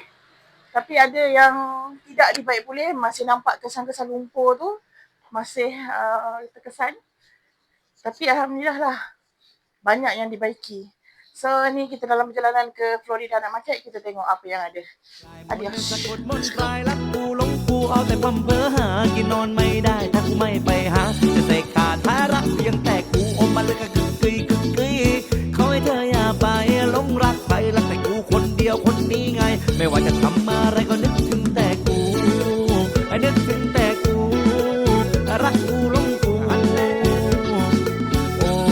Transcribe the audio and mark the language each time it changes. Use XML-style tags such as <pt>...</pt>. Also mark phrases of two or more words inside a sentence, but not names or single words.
<ms>Tapi ada yang tidak dibaik pulih. Masih nampak kesan-kesan lumpur tu. Masih terkesan. Tapi Alhamdulillah lah. Banyak yang dibaiki. So ni kita dalam perjalanan ke Florida Night Market. Kita tengok apa yang ada. Adios.</ms> <th>สะกดมนต์คลายรักกูหลงกูเอาแต่พัมเพอหากินนอนไม่ได้ถ้ากูไม่ไปหาจะเสกขาดท้ายรักเพียงแต่กูอมมาเลยก็กึกกึยกึกกึยเขาให้เธออย่าไปหลงรักใครรักแต่กูคนเดียวคนนี้ไง ไม่ว่าจะทำอะไรก็นึกถึงแต่กูนึกถึงแต่กูรักกูหลงกูโอ้</th>